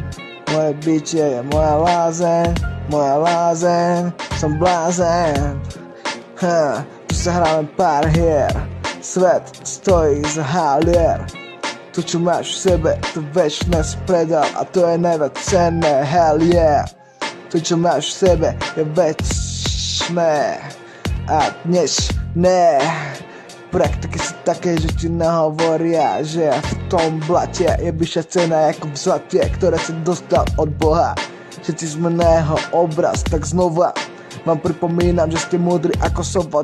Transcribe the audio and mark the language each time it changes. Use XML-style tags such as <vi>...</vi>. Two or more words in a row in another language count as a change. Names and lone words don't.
<sk>Moje bytie je moja lázeň, som blázen. Tu sa hráme pár hier, svet stojí za halier. To, čo máš v sebe, to večné si predal a to je najviac cenné,</sk> <en>hell yeah.</en> <sk>To, čo máš v sebe, je večné a dnešné. Praktiky sú také, že ti nahovoria, že v tom blate je vyššia cena ako v zlate, ktoré si dostal od Boha. Všetci sme na jeho obraz, tak znova vám pripomínam, že ste múdri ako sova.</sk>